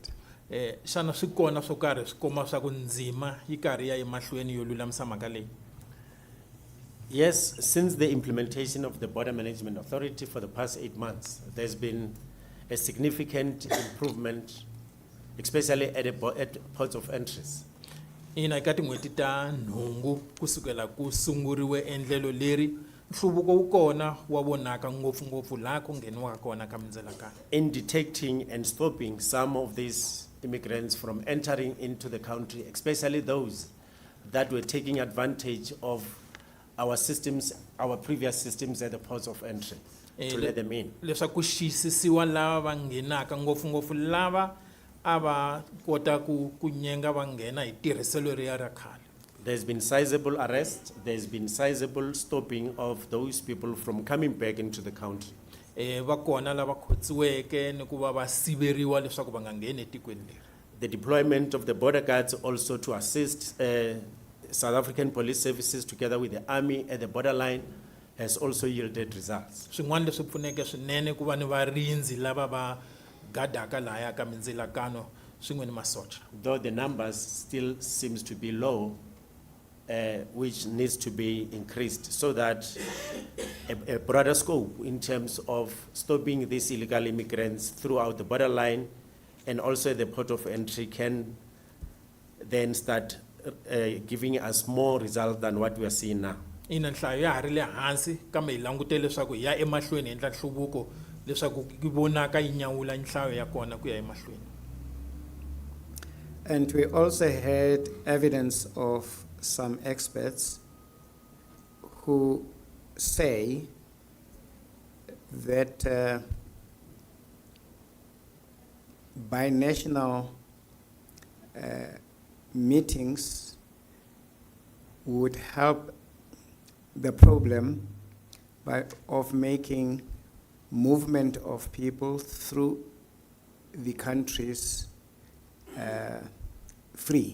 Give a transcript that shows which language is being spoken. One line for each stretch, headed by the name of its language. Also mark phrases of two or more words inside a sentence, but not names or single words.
Tsonga: Xana swi kona swo karhi swi komba swa ku ndzima yi karhi ya emahlweni yo lulamisa mhaka leyi?
English: Yes, since the implementation of the Border Management Authority for the past 8 months, there's been a significant improvement, especially at ports of entries.
Tsonga: Ina eka tin'hweti ta nhungu kusukela ku sunguriwe endlelo leri nhluvuko wu kona wa vonaka ngopfungopfu laha ku ngheniwaka kona ka mindzilakano.
English: In detecting and stopping some of these immigrants from entering into the country, especially those that were taking advantage of our systems, our previous systems at the ports of entry, to let them in.
Tsonga: Leswaku xiyisisiwa lava va nghenaka ngopfungopfu lava a va kota ku nyenga va nghena hi tirhiselo riya ra khale.
English: There's been sizable arrests, there's been sizable stopping of those people from coming back into the country.
Tsonga: Va kona lava khotsiweke ni ku va va siveriwa leswaku va nga ngheni etikweni leri.
English: The deployment of the border guards also to assist South African police services together with the army at the borderline has also yielded results.
Tsonga: Swin'wana leswi pfuneke swinene ku va ni varindzi lava va gadaka lahaya ka mindzilakano swin'we ni masocha.
English: Though the numbers still seems to be low, which needs to be increased so that a broader scope in terms of stopping these illegal immigrants throughout the borderline and also the port of entry can then start giving us more results than what we are seeing now.
Tsonga: Ina nhlayo ya ha ri le hansi kambe hi langute leswaku hi ya emahlweni hi endla nhluvuko leswaku ki vonaka yi nyawula nhlayo ya kona ku ya emahlweni.
English: And we also had evidence of some experts who say that binational meetings would help the problem of making movement of people through the countries free.